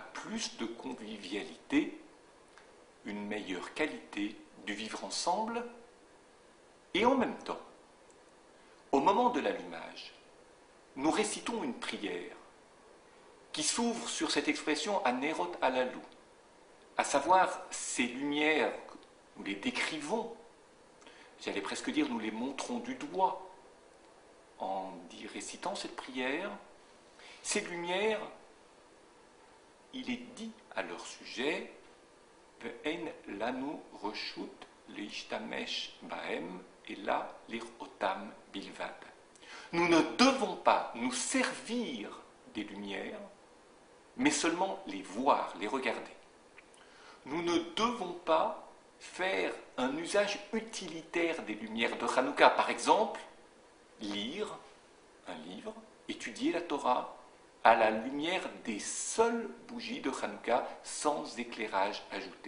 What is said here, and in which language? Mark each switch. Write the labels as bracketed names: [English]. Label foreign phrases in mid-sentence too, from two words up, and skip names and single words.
[French] plus de convivialité, une meilleure qualité du vivre ensemble, et en même temps, au moment de l'allumage, nous récitons une prière qui s'ouvre sur cette expression [Hebrew] הנרות הללו, [French] à savoir ces lumières, nous les décrivons, j'allais presque dire nous les montrons du doigt en récitant cette prière. Ces lumières, il est dit à leur sujet [Hebrew] ואין לנו רשות להשתמש בהם אלא לראותם בלבד. [French] Nous ne devons pas nous servir des lumières, mais seulement les voir, les regarder. Nous ne devons pas faire un usage utilitaire des lumières de Hanouka. Par exemple, lire un livre, étudier la Torah à la lumière des seules bougies de Hanouka, sans éclairage ajouté.